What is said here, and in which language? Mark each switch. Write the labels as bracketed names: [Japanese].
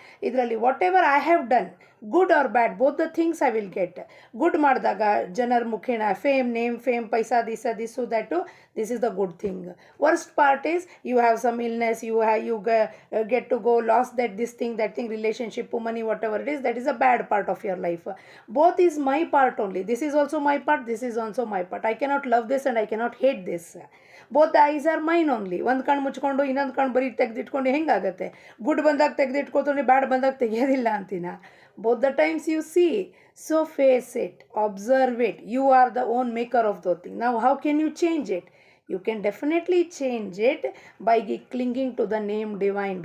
[English] ಇದರಲ್ಲಿ whatever I have done, good or bad, both the things I will get. [Kannada] Good ಮಾಡಿದಾಗ ಜನರ ಮುಖೇನ [English] Fame, name, fame, paisa, this that, this is the good thing. Worst part is you have some illness, you get to go loss that this thing, that thing, relationship, money, whatever it is, that is a bad part of your life. Both is my part only. This is also my part, this is also my part. I cannot love this and I cannot hate this. Both the eyes are mine only. [Kannada] ಒಂದು ಕಣ್ಣು ಮುಚ್ಕೊಂಡು ಇನ್ನೊಂದು ಕಣ್ಣು ಬರೀ ತೆಗೆದಿಟ್ಕೊಂಡು ಹೆಂಗಾಗತ್ತೆ? Good ಬಂದಾಗ ತೆಗೆದಿಟ್ಕೋತೀನಿ, ಬ್ಯಾಡ್ ಬಂದಾಗ ತೆಗೆಯೋದಿಲ್ಲ ಅಂತೀನ. [English] Both the times you see. So face it, observe it. You are the own maker of those thing. ನಾವು how can you change it? You can definitely change it by clinging to the name divine.